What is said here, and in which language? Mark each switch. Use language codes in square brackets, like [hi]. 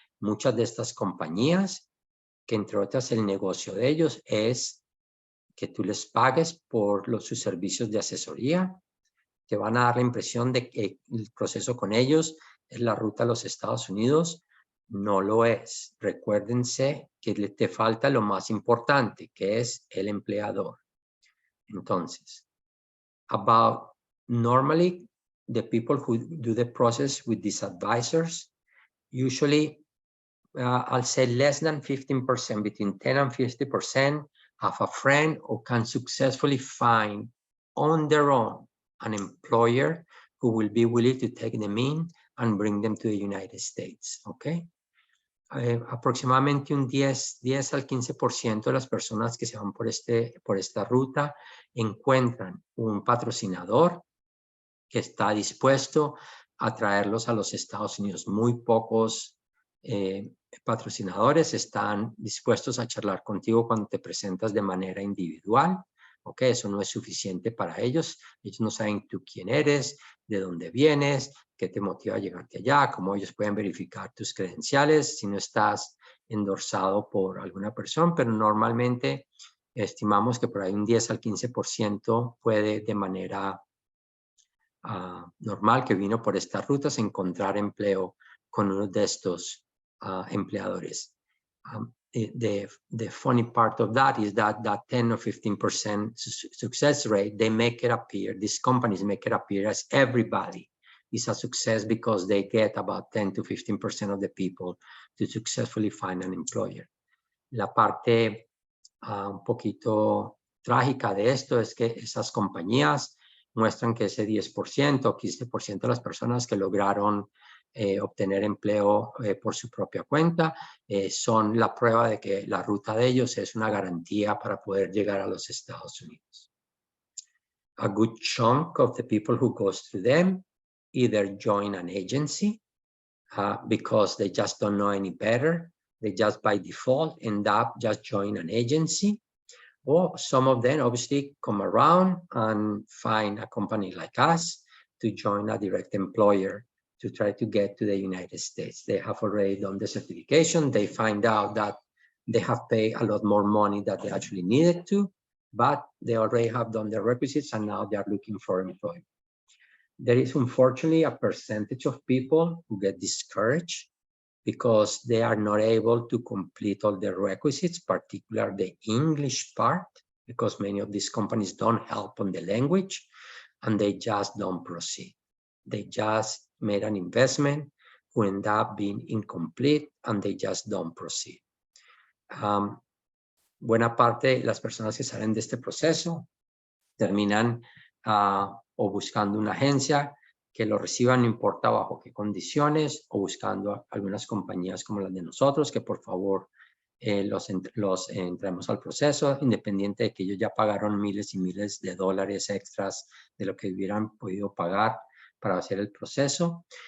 [es] Muchas de estas compañías, que entre otras el negocio de ellos es que tú les pagues por sus servicios de asesoría, te van a dar la impresión de que el proceso con ellos es la ruta a los Estados Unidos. No lo es. Recuérdense que te falta lo más importante, que es el empleador. Entonces, [en] normally, the people who do the process with these advisors, usually, I'll say less than 15%, between 10 and 50%, have a friend who can successfully find on their own an employer who will be willing to take them in and bring them to the United States, okay? [es] Aproximadamente un 10 al 15% de las personas que se van por esta ruta encuentran un patrocinador que está dispuesto a traerlos a los Estados Unidos. Muy pocos patrocinadores están dispuestos a charlar contigo cuando te presentas de manera individual. Ok, eso no es suficiente para ellos. Ellos no saben tú quién eres, de dónde vienes, qué te motiva a llegarte allá, cómo ellos pueden verificar tus credenciales. Si no estás endorsado por alguna persona, pero normalmente estimamos que por ahí un 10 al 15% puede de manera normal, que vino por estas rutas, encontrar empleo con uno de estos empleadores. [en] The funny part of that is that 10 or 15% success rate, they make it appear, these companies make it appear as everybody is a success because they get about 10 to 15% of the people to successfully find an employer. La parte un poquito trágica de esto es que esas compañías muestran que ese 10% o 15% de las personas que lograron obtener empleo por su propia cuenta son la prueba de que la ruta de ellos es una garantía para poder llegar a los Estados Unidos. A good chunk of the people who goes through them either join an agency because they just don't know any better. They just by default end up just join an agency. Or some of them obviously come around and find a company like us to join a direct employer to try to get to the United States. They have already done the certification. They find out that they have paid a lot more money than they actually needed to, but they already have done the requisites and now they are looking for employment. There is unfortunately a percentage of people who get discouraged because they are not able to complete all the requisites, particularly the English part, because many of these companies don't help on the language, and they just don't proceed. They just made an investment who end up being incomplete, and they just don't proceed. [es] Buena parte de las personas que salen de este proceso terminan o buscando una agencia que lo reciban, no importa bajo qué condiciones, o buscando algunas compañías como las de nosotros, que por favor los entremos al proceso, independiente de que ellos ya pagaron miles y miles de dólares extras de lo que hubieran podido pagar para hacer el proceso.